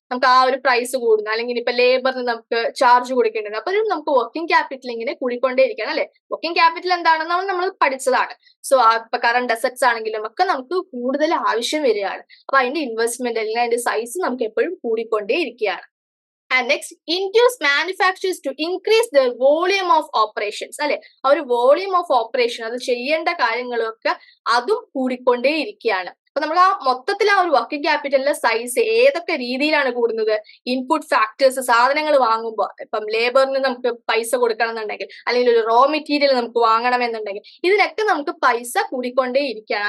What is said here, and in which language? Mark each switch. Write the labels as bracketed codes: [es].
[ml] നമുക്ക് ആ ഒരു പ്രൈസ് കൂടുന്നു, അല്ലെങ്കിൽ ഇപ്പൊ ലേബറിന് നമുക്ക് ചാർജ് കൊടുക്കേണ്ടത്, അപ്പൊ നമുക്ക് വർക്കിംഗ് ക്യാപിറ്റൽ ഇങ്ങനെ കൂടിക്കൊണ്ടേയിരിക്കണം. അല്ലെ, വർക്കിംഗ് ക്യാപിറ്റൽ എന്താണെന്നാണ് നമ്മൾ പഠിച്ചതാണ്. സോ ഇപ്പൊ കറണ്ട് അസറ്റ്സ് ആണെങ്കിലും ഒക്കെ നമുക്ക് കൂടുതൽ ആവശ്യം വരികയാണ്. അപ്പൊ അതിന്റെ ഇൻവെസ്റ്റ്മെന്റ് അല്ലെങ്കിൽ അതിന്റെ സൈസ് നമുക്ക് എപ്പോഴും കൂടിക്കൊണ്ടേയിരിക്കുകയാണ്. [en] And next, induce manufacturers to increase their volume of operations. [ml] അല്ലെ, ആ ഒരു വോളിയം ഓഫ് ഓപ്പറേഷൻ, അത് ചെയ്യേണ്ട കാര്യങ്ങളൊക്കെ അതും കൂടിക്കൊണ്ടേ ഇരിക്കുകയാണ്. അപ്പൊ നമ്മൾ ആ മൊത്തത്തിൽ ആ ഒരു വർക്കിംഗ് ക്യാപിറ്റലിന്റെ സൈസ് ഏതൊക്കെ രീതിയിലാണ് കൂടുന്നത്? ഇൻപുട്ട് ഫാക്ടേഴ്സ്, സാധനങ്ങൾ വാങ്ങുമ്പോൾ ഇപ്പം ലേബറിന് നമുക്ക് പൈസ കൊടുക്കണം എന്നുണ്ടെങ്കിൽ, അല്ലെങ്കിൽ ഒരു റോ മെറ്റീരിയൽ നമുക്ക് വാങ്ങണമെന്നുണ്ടെങ്കിൽ, ഇതിനൊക്കെ നമുക്ക് പൈസ കൂടിക്കൊണ്ടേ ഇരിക്കുകയാണ്.